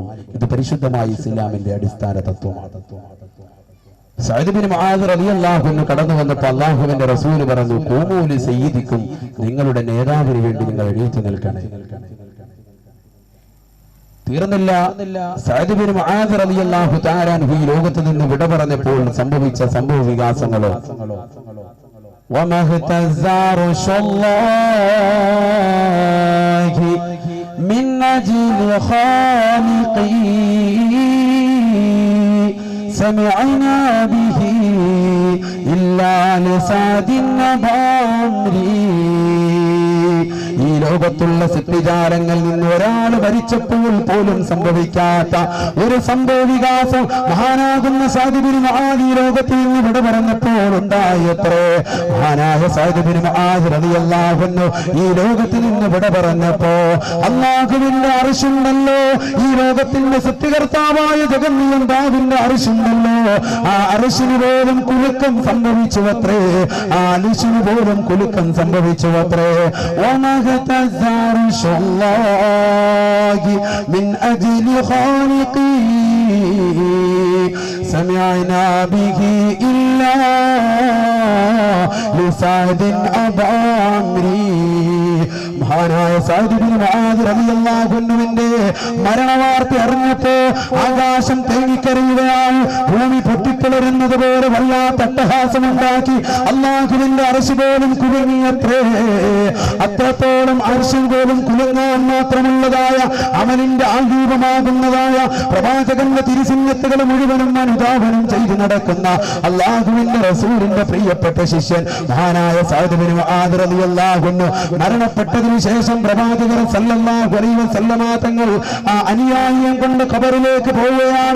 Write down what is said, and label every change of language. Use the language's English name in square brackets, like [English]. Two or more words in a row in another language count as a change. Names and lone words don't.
[Malayalam] ഇത് പരിശുദ്ധമായ ഇസ്ലാമിന്റെ അടിസ്ഥാന തത്വമാണ്. സഅദ് ബിൻ മുആദ് [Arabic] رضي الله عنه [Malayalam] കടന്നു വന്നപ്പോൾ അല്ലാഹുവിന്റെ റസൂൽ പറഞ്ഞു, [Arabic] قوموا لسيدكم, [Malayalam] നിങ്ങളുടെ നേതാവിന് വേണ്ടി നിങ്ങൾ എണീറ്റ് നിൽക്കണേ. തീർന്നില്ല. സഅദ് ബിൻ മുആദ് [Arabic] رضي الله تعالى عنه [Malayalam] ഈ ലോകത്ത് നിന്ന് വിട പറഞ്ഞപ്പോൾ സംഭവിച്ച സംഭവ വികാസങ്ങളോ [Arabic] وَمَهْتَزَّ عَرْشُ اللَّهِ مِنْ أَجْلِ خَالِقِهِ سَمِعْنَا بِهِ إِلَّا لِسَعْدٍ أَبَامْرِي. [Malayalam] ഈ ലോകത്തുള്ള സൃഷ്ടിജാലങ്ങളിൽ നിന്ന് ഒരാൾ മരിച്ചപ്പോൾ പോലും സംഭവിക്കാത്ത ഒരു സംഭവ വികാസം മഹാനാകുന്ന സഅദ് ബിൻ മുആദ് ഈ ലോകത്തിൽ നിന്ന് വിട പറഞ്ഞപ്പോൾ ഉണ്ടായത്രേ. മഹാനായ സഅദ് ബിൻ മുആദ് [Arabic] رضي الله عنه [Malayalam] ഈ ലോകത്തിൽ നിന്ന് വിട പറഞ്ഞപ്പോ അല്ലാഹുവിന്റെ അർശുണ്ടല്ലോ, ഈ ലോകത്തിന്റെ സൃഷ്ടികർത്താവായ ജഗന്നിയന്താവിന്റെ അർശുണ്ടല്ലോ, ആ അർശിന് പോലും കുലുക്കം സംഭവിച്ചുവത്രേ, ആ അർശിന് പോലും കുലുക്കം സംഭവിച്ചുവത്രേ. [Arabic] اهتز عرش الله من أجل خالقه سمعنا به إلا لسعد أبا عمري. [Malayalam] മഹാനായ സഅദ് ബിൻ മുആദ് [Arabic] رضي الله عنه [Malayalam] മരണവാർത്ത അറിഞ്ഞപ്പോ ആകാശം തേങ്ങിക്കരയുകയാണ്, ഭൂമി പൊട്ടിപ്പിളരുന്നത് പോലെ വല്ലാത്ത അട്ടഹാസമുണ്ടാക്കി. അല്ലാഹുവിന്റെ അർശ് പോലും കുലുങ്ങിയത്രേ. അത്രത്തോളം അർശ് പോലും കുലുങ്ങാൻ മാത്രമുള്ളതായ അമലിന്റെ ആൾരൂപമാകുന്നതായ പ്രവാചകന്റെ തിരുസിന്നത്തുകൾ മുഴുവനും അനുധാവനം ചെയ്തു നടക്കുന്ന അല്ലാഹുവിന്റെ റസൂലിന്റെ പ്രിയപ്പെട്ട ശിഷ്യൻ മഹാനായ സഅദ് ബിൻ മുആദ് [Arabic] رضي الله عنه [Malayalam] മരണപ്പെട്ടതിന് ശേഷം പ്രവാചകർ [Arabic] صلى الله عليه وسلم [Malayalam] തങ്ങൾ ആ അനുയായിയെ കൊണ്ട് ഖബറിലേക്ക് പോവുകയാണ്.